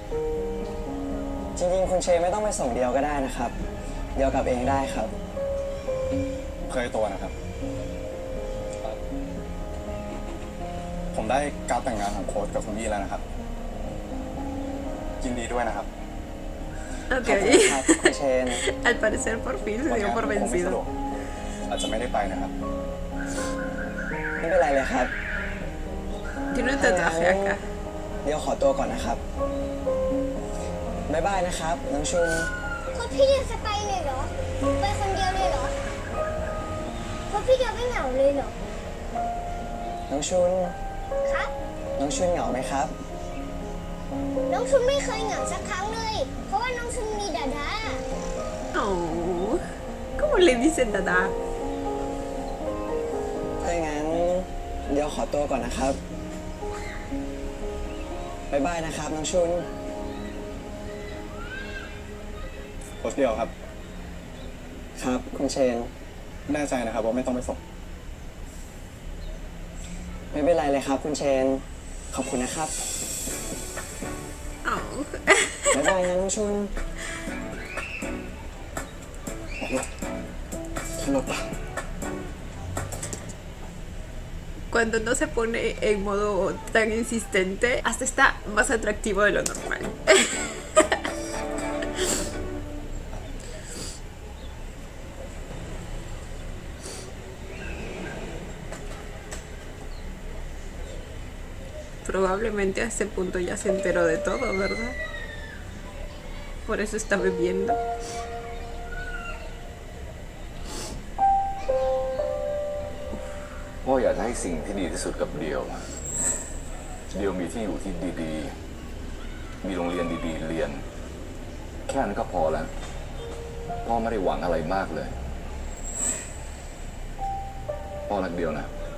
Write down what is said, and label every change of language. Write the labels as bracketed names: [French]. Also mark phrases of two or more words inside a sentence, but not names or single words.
[Thai] จริงๆ คุณเชนไม่ต้องไปส่งเดียวก็ได้นะครับ เดียวกลับเองได้ครับ เคยตัวนะครับ ผมได้การดแต่งงานของโค้ชกับคุณยี่แล้วนะครับ ยินดีด้วยนะครับ ขอบ Ok. คุณครับคุณเชน [Spanish] Al parecer por fin se [Thai] วัน [Spanish] dio [Thai] นี้ [Spanish] por [Thai] ผมไม่สะดว [Spanish] vencido. [Thai] กอาจจะไม่ได้ไปนะครับ ไม่เป็นไรเลยครับ [Spanish] Tiene un tatuaje acá. [Thai] เดี๋ยวขอตัวก่อนนะครับ บ๊ายบายนะครับ น้องชุน เพราะพี่เดียวจะไปเลยเหรอ ไปคนเดียวเลยเหรอ เพราะพี่เดียวไม่เหงาเลยเหรอ น้องชุน ครับ น้องชุนเหงาไหมครับ น้องชุนไม่เคยเหงาสักครั้งเลย เพราะว่าน้องชุนมีดาดา [Spanish] Oh, ¿cómo le dicen Dada? [Thai] ถ้าอย่างนั้น เดี๋ยวขอตัวก่อนนะครับ บ๊ายบายนะครับ น้องชุน โค้ชเดียวครับ ครับ คุณเชน แน่ใจนะครับว่าไม่ต้องไปส่ง ไม่เป็นไรเลยครับ คุณเชน ขอบคุณนะครับ Oh. บ๊ายบายนะน้องชุนขึ้นรถปะ [Spanish] Cuando no se pone en modo tan insistente, hasta está más atractivo de lo normal. Probablemente a este punto ya se enteró de todo, ¿verdad? Por eso está bebiendo. [Thai] พ่ออยากจะให้สิ่งที่ดีที่สุดกับเดียวอะเดียวมีที่อยู่ที่ดีๆ มีโรงเรียนดีๆ เรียน แค่นั้นก็พอแล้ว พ่อไม่ได้หวังอะไรมากเลย พ่อรักเดียวนะ